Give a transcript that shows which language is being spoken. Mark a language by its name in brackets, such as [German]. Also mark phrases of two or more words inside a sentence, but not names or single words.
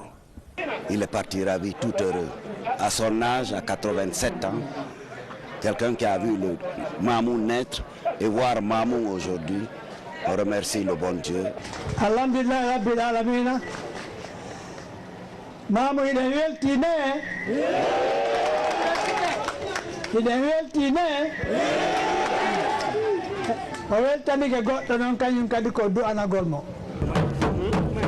[French] Il est parti ravi, tout heureux. À son âge, à 87 ans, quelqu'un qui a vu le Mamou naître et voir Mamou aujourd'hui, on remercie le bon Dieu. [Arabic] Alhamdulillah Rabbil Alamina. [French] Mamou il est weltine. Il est weltine. [Fula] O weltani ke goɗɗo noon kañum kadi ko du'ana golmo.